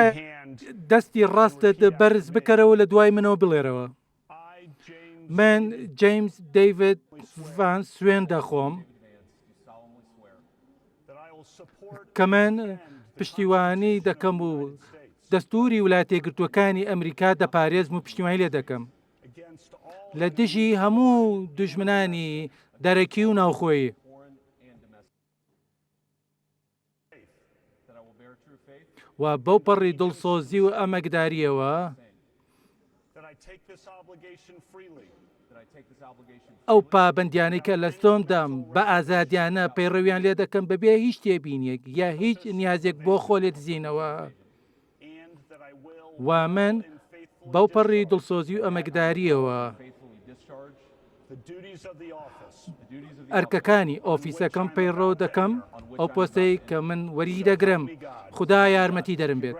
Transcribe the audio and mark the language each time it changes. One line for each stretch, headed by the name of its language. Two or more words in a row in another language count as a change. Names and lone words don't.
English: right hand.
Central Kurdish: دەستی ڕاستت بەرز بکەرەوە لە دوای منەوە بڵێرەوە.
English: I, James,
Central Kurdish: من جیمز دەیڤید ڤانس سوێن دەخۆم
English: that I will support
Central Kurdish: کە من پشتیوانی دەکەم و دەستوری ویلایەتە یەکگرتووەکانی ئەمریکا دەپارێزم و پشتیوانی لێ دەکەم
English: against all
Central Kurdish: لە دژی هەموو دوژمنانی دەرەکی و ناوخۆی. و بەو پەڕی دڵسۆزی و ئەمەکداریەوە
English: that I take this obligation freely.
Central Kurdish: ئەو پابەندیانەی کە لە ستۆمدام بە ئازادیانە پەیڕەویان لێ دەکەم بەبێ هیچ تێبینێک یا هیچ نیازێک بۆ خۆ لێ دزینەوە.
English: And that I will
Central Kurdish: وا من
English: and faithfully
Central Kurdish: بەو پەڕی دڵسۆزی و ئەمەکداریەوە
English: the duties of the office
Central Kurdish: ئەرکەکانی ئۆفیسەکەم پەیڕۆ دەکەم ئەو پۆستەی کە من وەری دەگرم. خدا یارمەتی دەرم بێت.